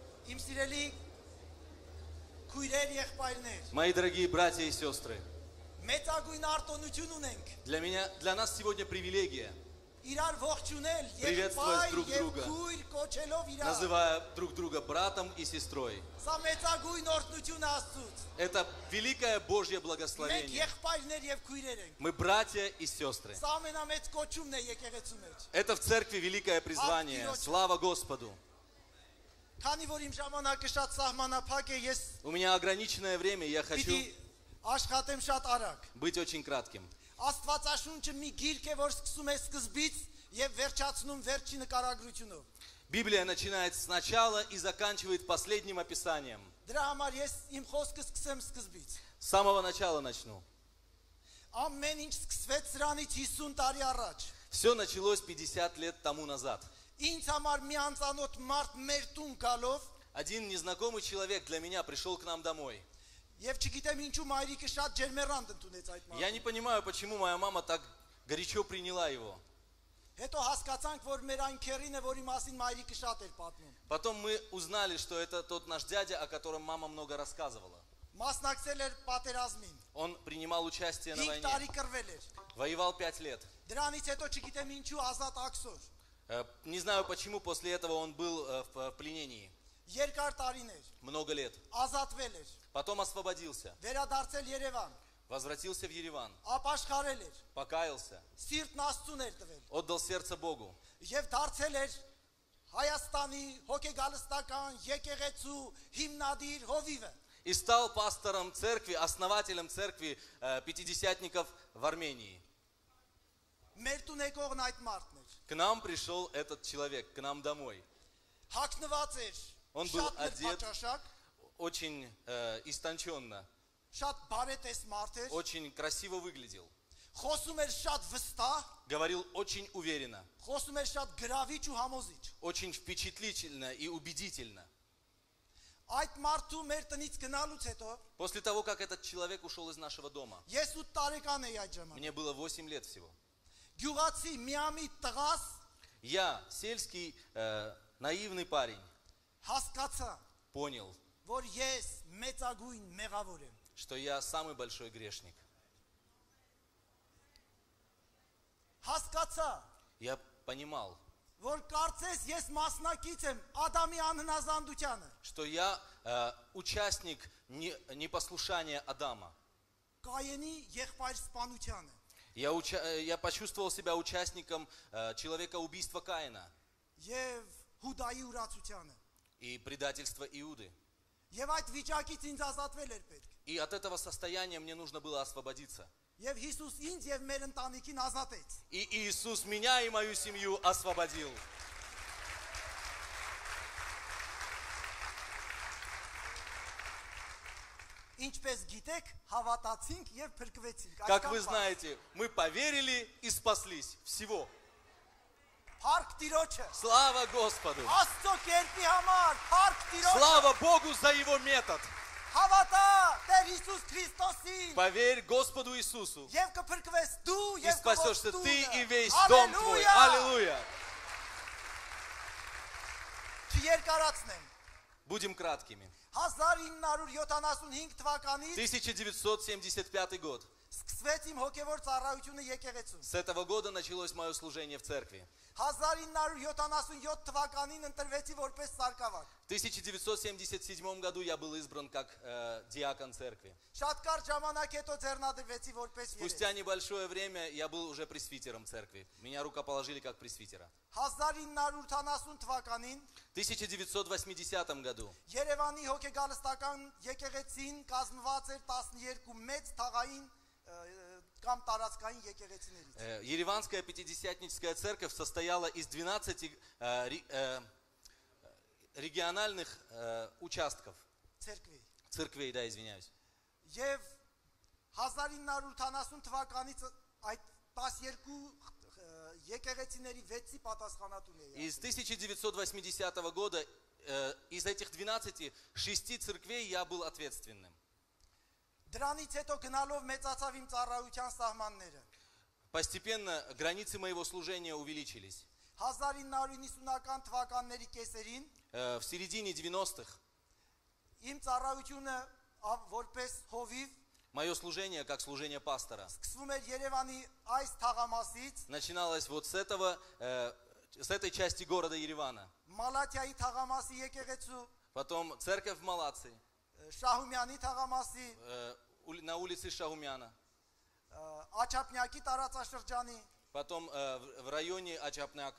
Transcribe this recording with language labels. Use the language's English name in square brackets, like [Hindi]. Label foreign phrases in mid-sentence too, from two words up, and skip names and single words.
[Armenian] Իմ սիրելի քույրեր եղբայրներ, [Russian] Мои дорогие братья и сестры, [Armenian] մեծագույն արտոնություն ունենք [Russian] для нас сегодня привилегия, [Armenian] իրար ողջունել [Russian] Приветствовать [Armenian] եղբայր [Russian] друг [Armenian] եւ [Russian] друга. [Armenian] քույր կոչելով իրար [Russian] называя друг друга братом и сестрой. [Armenian] Սա մեծագույն օրհնություն Աստծուց [Russian] Это великое Божье [Armenian] Մենք [Russian] благословение. [Armenian] եղբայրներ եւ քույրեր ենք [Russian] Мы братья и сестры. [Armenian] Սա ամենամեծ կոչումն է եկեղեցու մեջ [Russian] Это в церкви великое призвание. Слава Господу. [Armenian] Քանի որ իմ ժամանակը շատ սահմանափակ է ես [Russian] У меня ограниченное время, я хочу [Armenian] պիտի աշխատեմ շատ արագ [Russian] быть очень кратким. [Armenian] Աստվածաշունչը մի գիրք է, որ սկսում է սկզբից եւ վերջացնում վերջի նկարագրությունով [Russian] Библия начинает сначала и заканчивает последним описанием. [Armenian] Դրա համար ես իմ խոսքը սկսեմ սկզբից [Russian] С самого начала начну. [Armenian] Ամեն ինչ սկսվեց սրանից 50 տարի առաջ [Russian] Все началось 50 лет тому назад. [Armenian] Ինձ համար մի անծանոթ մարդ մեր տուն գալով [Russian] Один незнакомый человек для меня пришел к нам домой. [Armenian] Եվ չգիտեմ ինչու մայրիկը շատ ջերմերանդ ընդունեց այդ մարդը [Russian] Я не понимаю, почему моя мама так горячо приняла его. [Armenian] Հետո հասկացանք, որ մեր այն քերին է, որի մասին մայրիկը շատ էր պատմում [Russian] Потом мы узнали, что это тот наш дядя, о котором мама много рассказывала. [Armenian] Մասնակցել էր պատերազմին [Russian] Он принимал участие на [Armenian] 5 տարի [Russian] войне. [Armenian] կռվել էր [Russian] Воевал 5 лет. [Armenian] Դրանից հետո չգիտեմ ինչու ազատ աքսոր [Russian] Не знаю, почему после этого он был в пленении. [Armenian] Երկար տարիներ [Russian] Много лет. [Armenian] ազատվել էր [Russian] Потом освободился. [Armenian] վերադարձել Երևան [Russian] Возвратился в Ереван. [Armenian] ապաշխարել էր [Russian] Покаялся. [Armenian] սիրտն Աստծուն էր տվել [Russian] Отдал сердце Богу. [Armenian] Եվ դարձել էր Հայաստանի հոգեգալստական եկեղեցու հիմնադիր հովիվը [Russian] И стал пастором церкви, основателем церкви пятидесятников в Армении. [Armenian] Մեր տուն եկողն այդ մարդն էր [Russian] К нам пришел этот человек, к нам домой. [Armenian] Հագնված էր [Russian] Он был [Armenian] շատ [Russian] одет [Armenian] նրբաճաշակ [Russian] очень истонченно, [Armenian] շատ բարետես մարդ էր [Russian] очень красиво выглядел. [Armenian] խոսում էր շատ վստահ [Russian] Говорил очень уверенно, [Armenian] խոսում էր շատ գրավիչ ու համոզիչ [Russian] очень впечатлительно и убедительно. [Armenian] Այդ մարդու մեր տնից գնալուց հետո [Russian] После того, как этот человек ушел из нашего дома, [Armenian] ես 8 տարեկան էի այդ ժամանակ [Russian] мне было 8 лет всего. [Armenian] Գյուղացի միամի տղաս [Russian] Я, сельский, наивный парень, [Armenian] հասկացա [Russian] понял, [Armenian] որ ես մեծագույն մեղավոր եմ [Russian] что я самый большой грешник. [Armenian] Հասկացա [Russian] Я понимал, [Armenian] որ կարծես ես մասնակից եմ Ադամի անհնազանդությանը [Russian] что я участник непослушания Адама. [Armenian] Կայենի եղբայր սպանությանը [Russian] Я почувствовал себя участником человекоубийства Каина [Armenian] եւ Հուդայի ուրացությանը [Russian] и предательства Иуды. [Armenian] Եվ այդ վիճակից ինձ ազատվել էր պետք [Russian] И от этого состояния мне нужно было освободиться. [Armenian] Եվ Հիսուս ինձ եւ մեր ընտանիքին ազատեց [Russian] И Иисус меня и мою семью освободил. [Armenian] Ինչպես գիտեք, հավատացինք եւ փրկվեցինք [Russian] Как вы знаете, мы поверили и спаслись. Всего. [Armenian] Փառք Տիրոջը [Russian] Слава Господу! [Armenian] Աստծո կերպի համար փառք Տիրոջը [Russian] Слава Богу за Его метод! [Armenian] Հավատա Տեր Հիսուս Քրիստոսին [Russian] Поверь Господу Иисусу. [Armenian] եւ կփրկվես դու [Russian] И [Armenian] եւ [Russian] спасешься ты и весь дом твой. Аллилуйя! [Armenian] Չերկարացնեմ [Russian] Будем краткими. [Armenian] 1975 թվականից [Russian] 1975 год. [Armenian] սկսվեց իմ հոգևոր ծառայությունը եկեղեցում [Russian] С этого года началось мое служение в церкви. [Armenian] 1977 թվականին ընտրվեցի որպես սարկավար [Russian] В 1977 году я был избран как диакон церкви. [Armenian] Շատ կարճ ժամանակ հետո ձեռնադրվեցի որպես [Russian] Спустя небольшое время я был уже пресвитером церкви. Меня рукоположили как пресвитера. [Armenian] 1980 թվականին [Russian] В 1980 году [Armenian] Երևանի հոգեգալստական եկեղեցին կազմված էր 12 մեծ թաղային կամ տարածքային եկեղեցիներից [Russian] Ереванская пятидесятническая церковь состояла из 12 региональных участков. Церквей, да, извиняюсь. [Armenian] Եվ 1980 թվականից այդ 12 եկեղեցիների 6-ի պատասխանատուն էի [Russian] Из 1980 года из этих 12 6 церквей я был ответственным. [Armenian] Դրանից հետո գնալով մեծացավ իմ ծառայության սահմանները [Russian] Постепенно границы моего служения увеличились. [Armenian] 1990-ական թվականների կեսերին [Russian] В середине 90-х [Armenian] իմ ծառայությունը որպես հովիվ [Russian] мое служение, как служение пастора, [Armenian] սկսվում էր Երևանի այս թաղամասից, [Russian] начиналось вот с этой части города Еревана. [Armenian] Մալաթիայի թաղամասի եկեղեցու, [Russian] Потом церковь в Малации, [Armenian] Շահումյանի թաղամասի, [Russian] на улице Шахумяна. [Armenian] Աչափնյակի տարածաշրջանի, [Russian] Потом в районе Ачапняка,